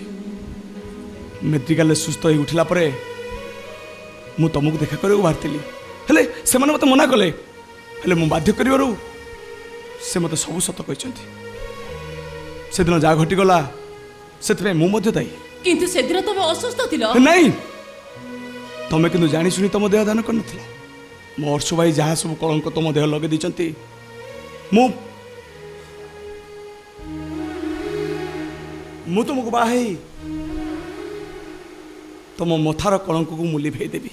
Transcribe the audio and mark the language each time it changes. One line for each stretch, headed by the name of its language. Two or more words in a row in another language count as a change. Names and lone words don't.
Odia: ମେଡ଼ିକାଲରେ ସୁସ୍ଥ ହେଇ ଉଠିଲା ପରେ ମୁଁ ତମକୁ ଦେଖା କରିବାକୁ ବାହାରିଥିଲି, ହେଲେ ସେମାନେ ମୋତେ ମନା କଲେ। ହେଲେ ମୁଁ ବାଧ୍ୟ କରିବାରୁ ସେ ମୋତେ ସବୁ ସତ କହିଛନ୍ତି। ସେଦିନ ଯାହା ଘଟିଗଲା ସେଥିପାଇଁ ମୁଁ ମଧ୍ୟ ଦାୟୀ। କିନ୍ତୁ ସେଦିନ ତମେ ଅସୁସ୍ଥ ଥିଲୋ। ନାଇଁ, ତମେ କିନ୍ତୁ ଜାଣି ଶୁଣି ତମ ଦେହ ଦାନ କରିନଥିଲ। ମୋ ଅର୍ଷ ଭାଇ ଯାହା ସବୁ କଳଙ୍କ ତମ ଦେହ ଲଗେଇ ଦେଇଛନ୍ତି ମୁଁ ତୁମକୁ ବାହା ହେଇ ତମ ମଥାର କଳଙ୍କକୁ ମୁଁ ଲିଭେଇ ଦେବି।